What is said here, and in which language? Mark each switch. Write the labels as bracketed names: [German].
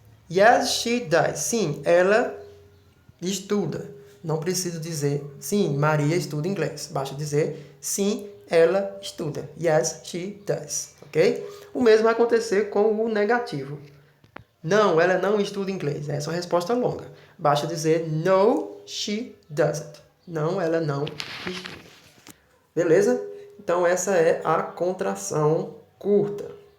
[English] Yes, she does. [Portuguese] Sim, ela estuda. Não preciso dizer, sim, Maria estuda inglês. Basta dizer, sim, ela estuda. [English] Yes, she does. [Portuguese] Ok? O mesmo vai acontecer com o negativo. Não, ela não estuda inglês. Essa é uma resposta longa. Basta dizer, [English] no, she doesn't. [Portuguese] Não, ela não estuda. Beleza? Então, essa é a contração curta.